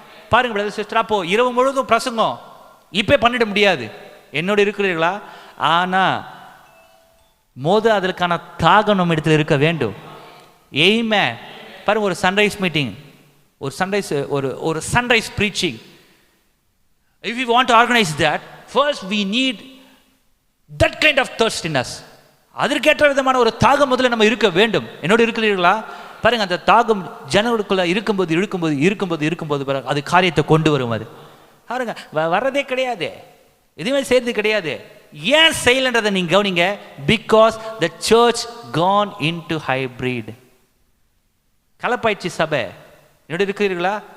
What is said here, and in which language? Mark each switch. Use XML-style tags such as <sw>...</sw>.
<ta>பாருங்க brother sister, அப்போ இரவு முழுவதும் பிரசங்கம் இப்போ பண்ணிட முடியாது. என்னோட இருக்கிறீர்களா? ஆனா அதற்கான தாகம் நம்ம இடத்துல இருக்க வேண்டும். ஆமென். பாருங்க, ஒரு சன்ரைஸ் மீட்டிங், ஒரு sunrise preaching.</ta> <en>If we want to organize that, first we need that kind of thirst in us.</en> <ta>அதற்கேற்ற விதமான ஒரு தாகம் முதல்ல நம்ம இருக்க வேண்டும். என்னோட இருக்கிறீர்களா? பாருங்க, அந்த தாகம் ஜனங்களுக்குள்ள இருக்கும்போது பாருங்க, அது காரியத்தை கொண்டு வரும். அது பாருங்க, வர்றதே கிடையாது, எதுவுமே செய்யறது கிடையாது. ஏன் செய்யலன்றதை நீங்க கவனிங்க.</ta> <en>Because the church gone into hybrid.</en> <ta>கலப்பாயிடுச்சு சபை. என்னோட இருக்கிறீர்களா?</ta>